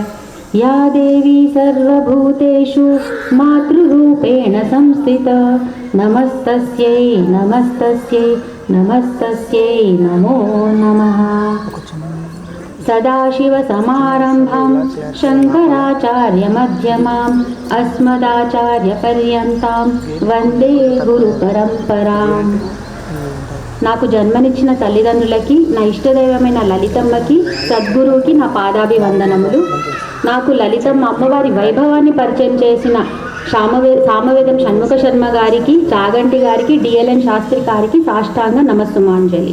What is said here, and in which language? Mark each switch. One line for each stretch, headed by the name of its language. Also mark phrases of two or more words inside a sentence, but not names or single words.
Sanskrit: या देवी सर्वभूतेषु मातृरूपेण संस्थिता नमस्तस्यै नमस्तस्यै नमस्तस्यै नमो नमः। सदाशिवसमारम्भां शङ्कराचार्यमध्यमाम् अस्मदाचार्यपर्यन्तां वन्दे गुरुपरम्पराम्।
Telugu: నాకు జన్మనిచ్చిన తల్లిదండ్రులకి, నా ఇష్టదైవమైన లలితమ్మకి, సద్గురువుకి నా పాదాభివందనములు. నాకు లలితమ్మ అమ్మవారి వైభవాన్ని పరిచయం చేసిన సామవేదం షణ్ముఖ శర్మ గారికి, చాగంటి గారికి, డిఎల్ఎన్ శాస్త్రి గారికి సాష్టాంగ నమస్సుమాంజలి.